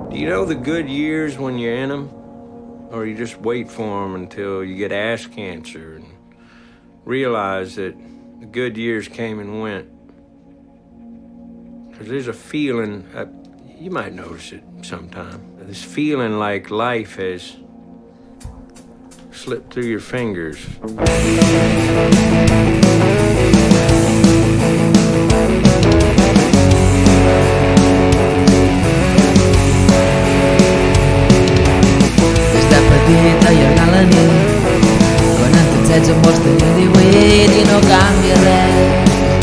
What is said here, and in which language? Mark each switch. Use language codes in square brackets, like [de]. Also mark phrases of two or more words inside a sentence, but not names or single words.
[en] Do you know the good years when you're in them? Or you just wait for them until you get ass cancer and realize that the good years came and went? Because there's a feeling, you might notice it sometime, this feeling like life has slipped through your fingers. [ca] Allargar la nit quan en tens 16 en vols tenir 18 i no canvia res.